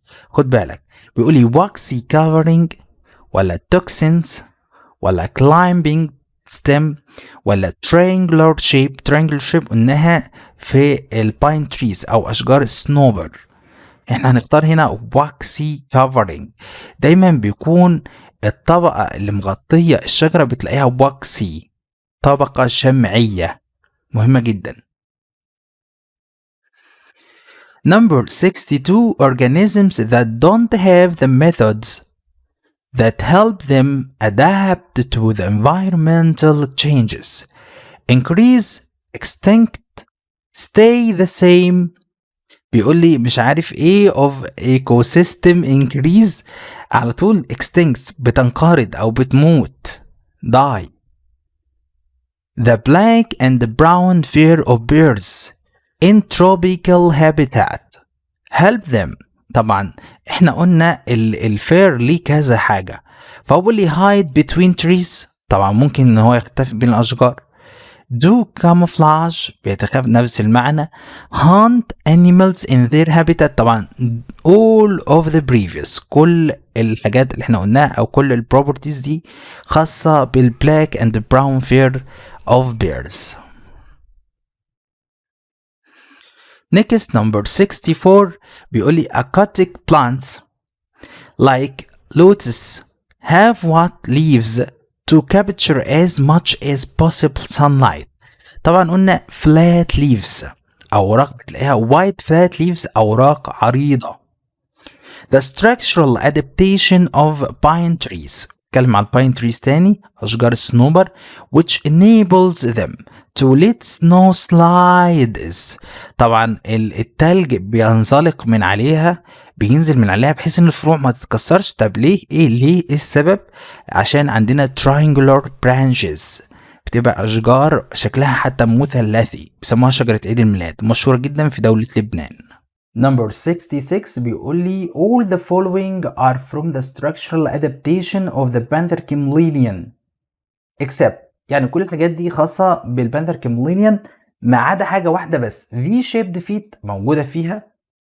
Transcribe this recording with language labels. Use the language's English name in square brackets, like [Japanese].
[Arabic] خد بالك بيقول لي waxy covering ولا toxins ولا climbing stem ولا triangular shape قلناها في الباين تريز او اشجار الصنوبر. احنا هنختار هنا waxy covering. دايما بيكون الطبقة اللي مغطية الشجرة بتلاقيها waxy، طبقة شمعية مهمة جدا. [English] Number 62 organisms that don't have the methods that help them adapt to the environmental changes increase extinct stay the same. [Arabic] بيقول لي مش عارف ايه of ecosystem increase، على طول extinct بتنقرض او بتموت die. [English] The black and the brown fur of birds in tropical habitat help them. [Arabic] طبعا احنا قلنا الفير ليه كذا حاجة، فأقول لي [English] hide between trees [Arabic] طبعا ممكن ان هو يختفي بين الاشجار. do camouflage بيتخفى نفس المعنى. [English] hunt animals in their habitat [Arabic] طبعا [English] all of the previous، [Arabic] كل الحاجات اللي احنا قلناها او كل البروبرتيز دي خاصة بالبلاك and brown fur of birds. [English] Next number 64 [Arabic] بيقول لي [English] aquatic plants like lotus have what leaves to capture as much as possible sunlight. [Arabic] طبعا قلنا flat leaves أوراق بتلاقيها white flat leaves أوراق عريضة. [English] The structural adaptation of pine trees [Arabic] اتكلم عن [English] pine trees [Arabic] تاني أشجار الصنوبر [English] which enables them to let snow slides. [Arabic] طبعا التلج بينزلق من عليها، بينزل من عليها بحيث ان الفروع ما تتكسرش. طب ليه ليه السبب؟ عشان عندنا triangular branches بتبقى اشجار شكلها حتى مثلثي بيسموها شجرة عيد الميلاد، مشهورة جدا في دولة لبنان. [English] Number 66 [Arabic] بيقول لي [English] all the following are from the structural adaptation of the panther chameleon except، [Arabic] يعني كل الحاجات دي خاصة بالبانثر كاملينيان ما عدا حاجة واحدة بس. V-shaped feet موجودة فيها.